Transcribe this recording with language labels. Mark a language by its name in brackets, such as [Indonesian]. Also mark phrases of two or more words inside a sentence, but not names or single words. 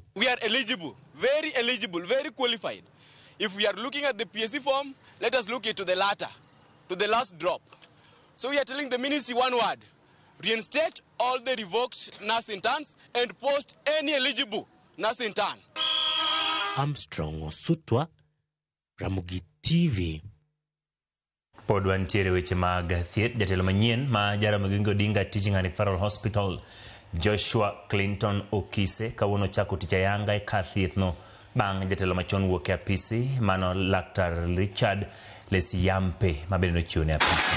[English] We are eligible, very qualified. If we are looking at the PSC form, let us look into the latter, to the last drop. So we are telling the ministry one word: reinstate all the revoked nurse interns and post any eligible nurse intern. Armstrong Osutwa, Ramogi TV. [Luo (Kenya and Tanzania)] Pod wantiere weche mag thieth. Jatelo manyien ma Jaramogi Odinga Teaching and Referral Hospital Joshua Clinton Okise kawuono chako tich ayanga e kar thieth no bang' jatelo machon wuok e apisi mano Laktar Richard Lesiyampe mabende nochiwo ne apisi.